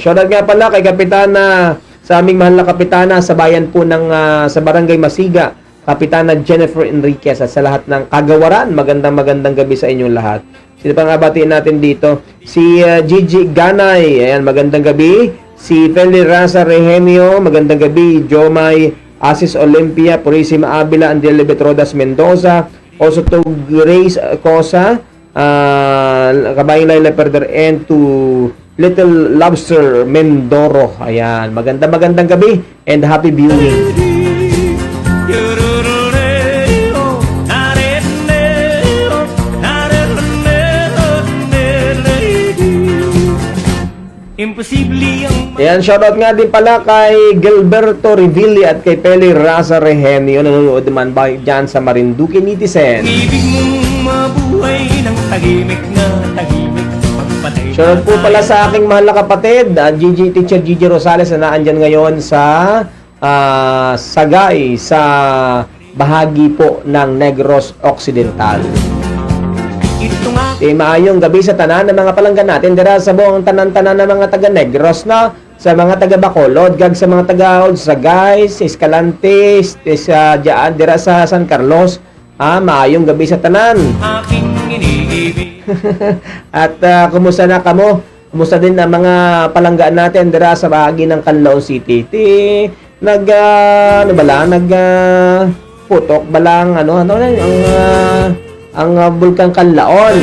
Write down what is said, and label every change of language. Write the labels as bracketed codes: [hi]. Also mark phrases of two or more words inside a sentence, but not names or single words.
[tl] Shoutout nga pala kay Kapitana, sa aming mahal na Kapitana sa bayan po ng sa Barangay Masiga, Kapitana Jennifer Enriquez, at sa lahat ng kagawaran, magandang gabi sa inyong lahat. Sino pang abatiin natin dito? Si Gigi Ganay, ayan, magandang gabi. Si Feli Raza Rehemio, magandang gabi. Jomay Asis Olympia, Purisima Avila, Andrea Betrodas Mendoza, [en] also to Grace Cosa, Kabayang Laila Perder, and to Little Lobster Mendoro. [tl] Ayan, magandang gabi and [en] happy viewing. [tl] Imposible ang Ayan, shoutout nga din pala kay Gilberto Revilli at kay Peli Raza Rehenio, nanonood naman ba dyan sa Marinduque Netizen. ibig mong mabuhay ng tahimik na tahimik. Magpatay Shoutout po pala sa aking mahal na kapatid, Teacher Gigi Rosales na naandyan ngayon sa Sagay, sa bahagi po ng Negros Occidental. Ito nga [hil] Maayong gabi sa tanan ng mga palanggan natin dira sa buong tanan-tanan ng mga taga Negros na sa mga taga Bacolod, gag sa mga taga Sagay, Escalante, sa dira sa San Carlos. Maayong gabi sa tanan. [tl] aking iniibig. [hil] At kumusta na kamo? Kumusta din ang mga palanggaan natin dira sa bahagi ng Canlaon City? [tl] Putok balang ang Bulkang Canlaon.